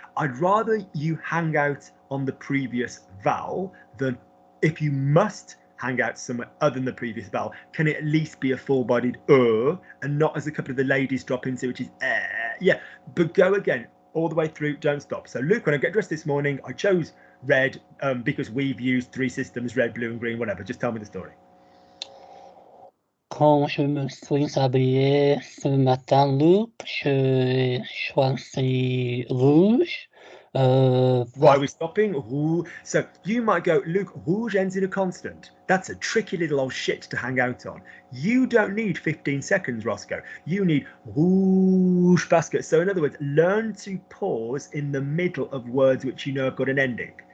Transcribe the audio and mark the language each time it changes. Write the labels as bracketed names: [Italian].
[English] I'd rather you hang out on the previous vowel than, if you must hang out somewhere other than the previous vowel, can it at least be a full-bodied and not as a couple of the ladies drop into, which is yeah, but go again all the way through, don't stop. So Luke, when I get dressed this morning, I chose red because we've used 3 systems, red, blue and green, whatever. Just tell me the story. [French] Quand je me suis habillé ce matin, Luke, j'ai choisi rouge. [English] Why are we stopping? Rouge. So you might go, Luke, rouge ends in a consonant. That's a tricky little old shit to hang out on. You don't need 15 seconds, Roscoe. You need rouge basket. So in other words, learn to pause in the middle of words which you know have got an ending.